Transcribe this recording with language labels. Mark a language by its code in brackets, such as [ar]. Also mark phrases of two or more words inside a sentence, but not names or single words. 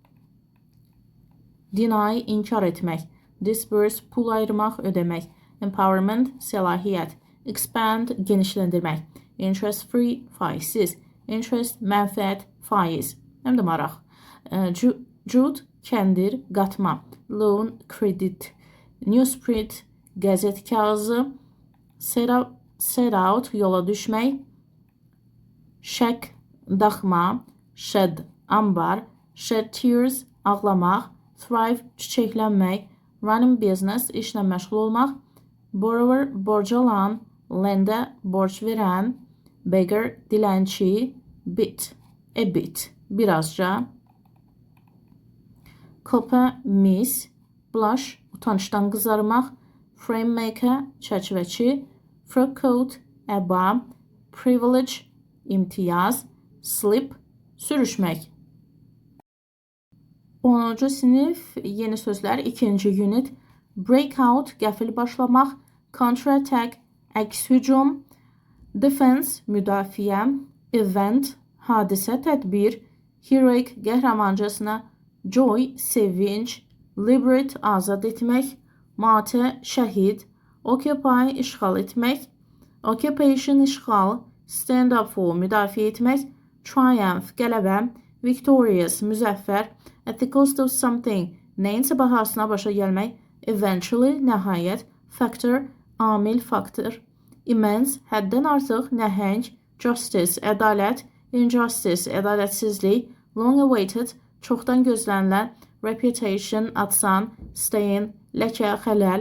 [az] deny, inkar etmək, disburse, pul ayırmaq, ödəmək, empowerment, səlahiyyət, expand, genişləndirmək, [en] interest free, [az] faizsiz, interest, mənfəət, faiz, həm də maraq, jude, kəndir, qatma, loan, kredit, newsprint, qəzet kağızı, [en] set out, [az] yola düşmək. Shack, daxma. [en] Shed, ambar. Shed tears, ağlamaq. Thrive, çiçəklənmək. Running business, [az] işlə məşğul olmaq. Borrower, borc alan. Lender, borc verən. Beggar, dilənçi. [en] Bit, a bit, birazca. [az] Copper, mis. Blush, utancdan qızarmaq. [en] Frame maker, [az] çərçivəçi. [en] Frock coat, [az] əba. Privilege, imtiyaz. Slip, sürüşmək. 10-cu sinif yeni sözlər 2-ci unit. Breakout, qəfil başlamaq. Counterattack, əks hücum. Defense, müdafiə. Event, hadisə, tədbir. Heroic, qəhrəmancasına. Joy, sevinç. Liberate, azad etmək. Martyr, şəhid. Occupy, işğal etmək. Occupation, işğal. [en] Stand up for, [az] müdafiə etmək. Triumph, qələbə. Victorious, müzəffər. [en] At the cost of something, [az] nəyinsə bahasına başa gəlmək. Eventually, nəhayət. Factor, amil, faktor. Immense, həddən artıq, nəhəng. Justice, ədalət. Injustice, ədalətsizlik. [en] Long awaited, [az] çoxdan gözlənilən. Reputation, adsan. Stain, ləkə, xələl.